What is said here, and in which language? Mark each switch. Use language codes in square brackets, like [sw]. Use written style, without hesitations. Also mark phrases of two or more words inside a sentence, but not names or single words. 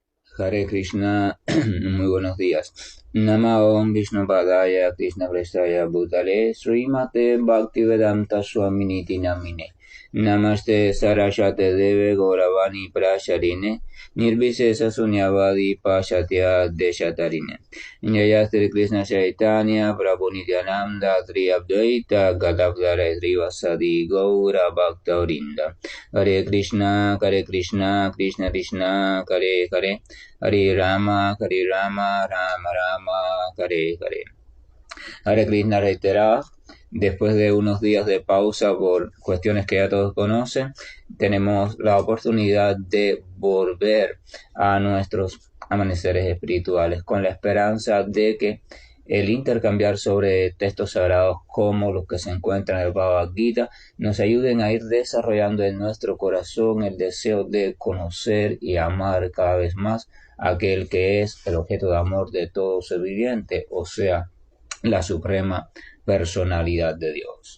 [sa] Hare Krishna, [es] muy buenos días. [sa] Nama Om Vishnu Padaya Krishna Prestaya Bhutale Srimate Bhaktivedanta Swaminiti Namine Namaste Saraswate Deve Gauravani Prasharine Nirvisesa Sunyavadi Pashatya Deshatarine Jaya Sri Krishna Chaitanya Prabhu Nityananda Tri Advaita Gadadhara Srivasadi Gaura Bhaktaurinda Hare Krishna, Krishna Krishna, Hare Hare Hare Rama, Rama Rama, Hare Hare. Hare Krishna [es] reiterado, después de unos días de pausa por cuestiones que ya todos conocen, tenemos la oportunidad de volver a nuestros amaneceres espirituales con la esperanza de que el intercambiar sobre textos sagrados como los que se encuentran en el Bhagavad Gita nos ayuden a ir desarrollando en nuestro corazón el deseo de conocer y amar cada vez más a aquel que es el objeto de amor de todo ser viviente, o sea, la suprema personalidad de Dios.